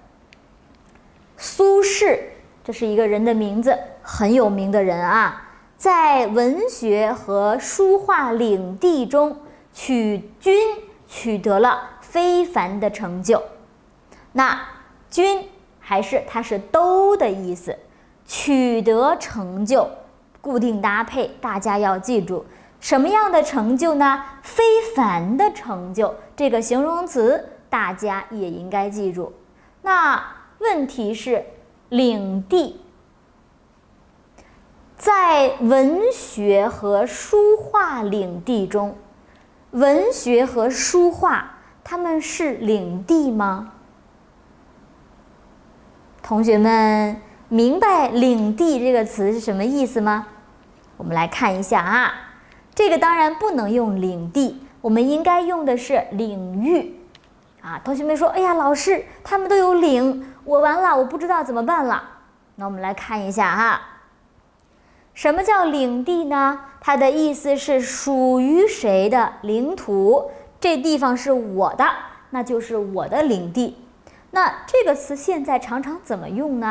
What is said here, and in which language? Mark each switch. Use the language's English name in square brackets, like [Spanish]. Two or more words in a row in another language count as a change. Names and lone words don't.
[Chinese] 蘇軾，這是一個人的名字，很有名的人啊，在文學和書畫領地中均取得了非凡的成就。那均它是都的意思，取得成就，固定搭配，大家要记住什麼樣的成就呢？非凡的成就，这個形容詞大家也應該記住。那問題是領地，在文學和書畫領地中，文學和書畫它們是領地嗎？同學們明白領地這個詞是什麼意思嗎？我們來看一下啊，這個當然不能用領地，我們應該用的是領域啊。同學們說，哎呀，老師他們都有領，我完了，我不知道怎麼辦了。那我們來看一下哈，什麼叫領地呢？它的意思是屬於誰的領土，這地方是我的，那就是我的領地。那這個詞現在常常怎麼用呢？